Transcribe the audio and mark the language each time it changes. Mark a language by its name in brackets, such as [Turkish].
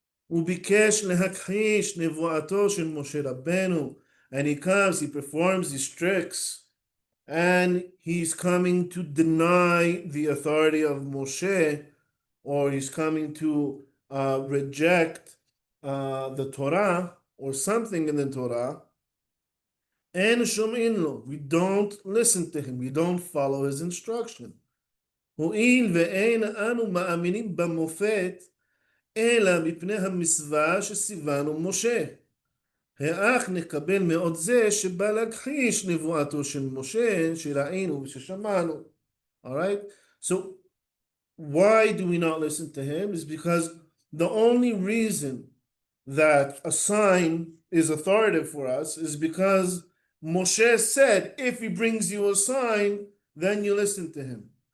[Hebrew] וביקש להכחיש נבואתו של משה רבנו, [English] and he comes, he performs these tricks, and he's coming to deny the authority of Moshe, or he's coming to reject the Torah or something in the Torah. [Hebrew] En shom'in lo, [English] we don't listen to him, we don't follow his instruction. [Hebrew] הואיל ואין אנו מאמינים במופת, אלא מפני המצווה שציוונו משה. האח נקבל מאוד זה שבא להכחיש נבואתו של משה, שראינו וששמענו. [English] All right? So, why do we not listen to him? Is because the only reason that a sign is authoritative for us is because Moshe said, if he brings you a sign, then you listen to him.